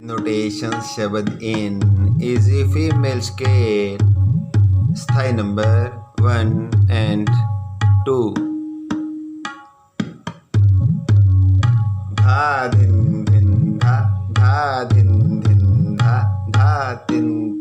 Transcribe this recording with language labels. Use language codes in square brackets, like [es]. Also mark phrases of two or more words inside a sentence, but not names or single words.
[en] Notation शब्द in easy female scale स्थाई number 1 and 2 धा धिन धिन धा धा धिन धिन धा धा तिन